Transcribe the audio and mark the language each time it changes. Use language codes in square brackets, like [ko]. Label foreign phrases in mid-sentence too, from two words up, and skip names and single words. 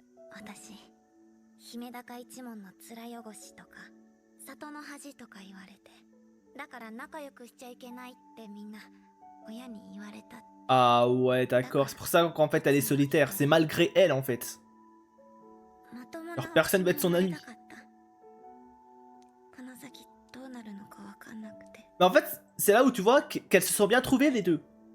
[ja] 私姫高一門の面汚しとか里の恥とか言われて、だから仲良くしちゃいけないってみんな親に言われた。 [fr] Ah ouais, d'accord. C'est pour ça qu'en fait elle est solitaire. C'est malgré elle en fait. Alors personne va être son ami. Mais en fait, c'est là où tu vois qu'elles se sont bien trouvées les deux.